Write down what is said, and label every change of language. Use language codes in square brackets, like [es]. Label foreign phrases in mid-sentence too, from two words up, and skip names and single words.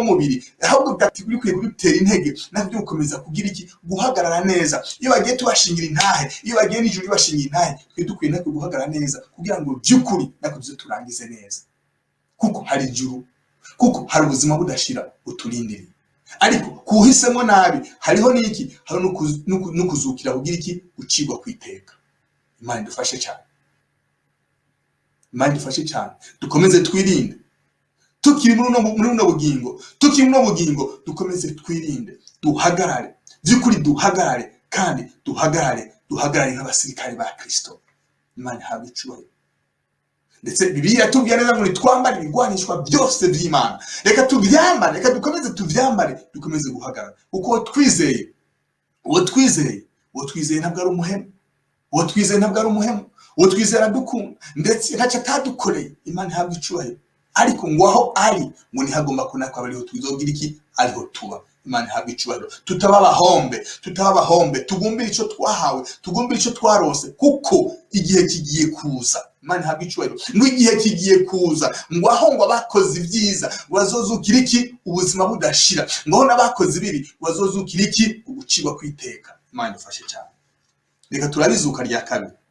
[rn] mubiri ahubwo bwatiburi kwiye gutera intege nabyo gukomeza kugira iki guhagarara neza iyo bagiye tubashingira intahe iyo bagiye n'ijuru bashingira intahe twe dukwiye nako guhagarara neza kugira ngo by'ukuri nako turangize neza kuko hari ijuru kuko hari ubuzima budashira uturindiriye ariko kuhisemo nabi hariho niki hari no kuzukira kugira iki ucigwa kwiteka Imana idufashe cyane dukomeze twirinde tukiri muri no bugingo dukomeze twirinde duhagarare by'ukuri duhagarare kandi duhagarare nk'abasirikare ba Kristo Imana ihabwa icubahiro ndetse Bibiliya yatubwiye neza ngo twambare ibigwanishwa byose by'Imana reka tuvyambare reka dukomeze tuvyambare dukomeze guhagarara uko uwo twizeye ntabwo ari umuhemu uwo twizeye aradukunda ndetse ntacyo atadukoreye Imana ihabwa icubahiro ariko ngo aho ari ngo ntihagomba kunakwa bariho tuzogira iki ariho tuba Imana ihabwa icubahiro tutaba abahombe tugumbira ico twahawe tugumbira ico twarose kuko igihe kigiye kuza Imana ihabwa icubahiro ngo igihe kigiye kuza ngo aho ngo abakoze ibyiza bazozukira iki ubuzima budashira ngo aho n'abakoze bibi bazozukira iki ugucibwa kwiteka Imana idufashe cyane reka turabizuka rya kabiri